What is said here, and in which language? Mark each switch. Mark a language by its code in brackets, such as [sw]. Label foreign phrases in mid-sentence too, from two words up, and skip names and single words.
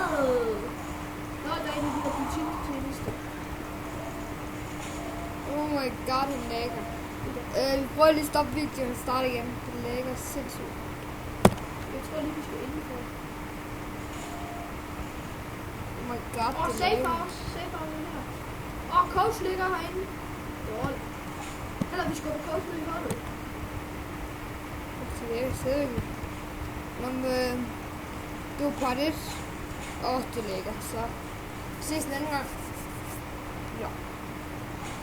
[da] Nå, der er en af de der polititjenester. [en] Oh my god, [da] han er lækker. Vi prøver lige at stoppe videoen og starte igen. Det er lækker sindssygt. Jeg tror lige, vi skal indenfor. [en] Oh my god, [da] det er Safe lækker. [en] house. Safe house [da] er her. Coach ligger herinde. Dårligt. Eller vi skal på coach med i hånden. Så det er sikkert. Det var part 1. Det er lækker. Så vi ses en anden gang. Ja.